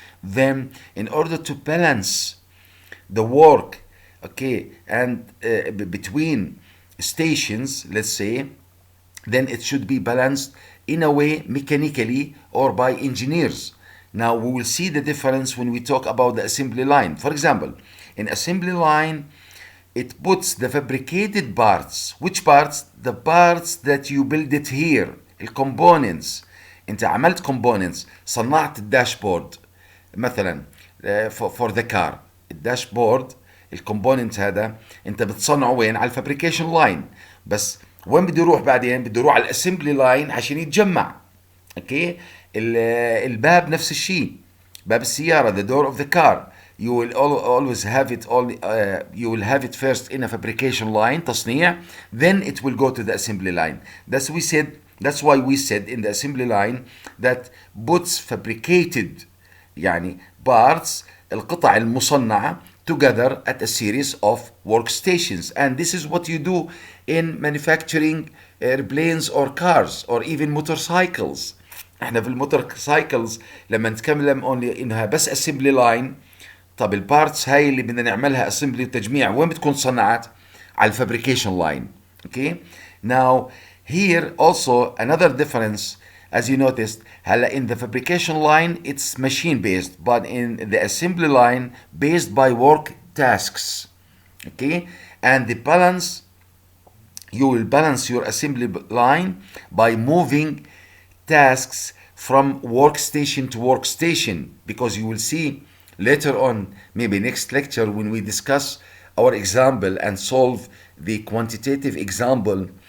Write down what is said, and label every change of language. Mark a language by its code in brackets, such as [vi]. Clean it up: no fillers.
[en] Then in order to balance the work, okay, and between stations, let's say, then it should be balanced in a way mechanically or by engineers. Now we will see the difference when we talk about the assembly line. For example, in assembly line, it puts the fabricated parts. Which parts? The parts that you build it here, الcomponents. [ar] انت عملت components, صنعت الداشبورد مثلا [en] for the car. [ar] الداشبورد الكومبوننت هذا انت بتصنعه وين؟ على الفابريكيشن لاين. بس وين بده يروح بعدين؟ بده يروح على الاسمبلي لاين عشان يتجمع. اوكي، الباب نفس الشيء، باب السيارة, [en] the door of the car, you will always have it you will have it first in a fabrication line, تصنيع, then it will go to the assembly line. That's why we said in the assembly line that puts fabricated يعني parts, [ar] القطع المصنعة, [en] together at a series of workstations. And this is what you do in manufacturing airplanes or cars or even motorcycles. [ar] احنا في الموتورسايكلز لما نتكلم انها بس اسمبلي لاين، طب البارتس هاي اللي بدنا نعملها اسمبلي وتجميع وين بتكون صنعت؟ على الفابريكيشن لاين. [en] Okay, now here also another difference as you noticed. هلا in the fabrication line it's machine based, but in the assembly line based by work tasks. Okay, and the balance, you will balance your assembly line by moving tasks from workstation to workstation, because you will see later on, maybe next lecture, when we discuss our example and solve the quantitative example,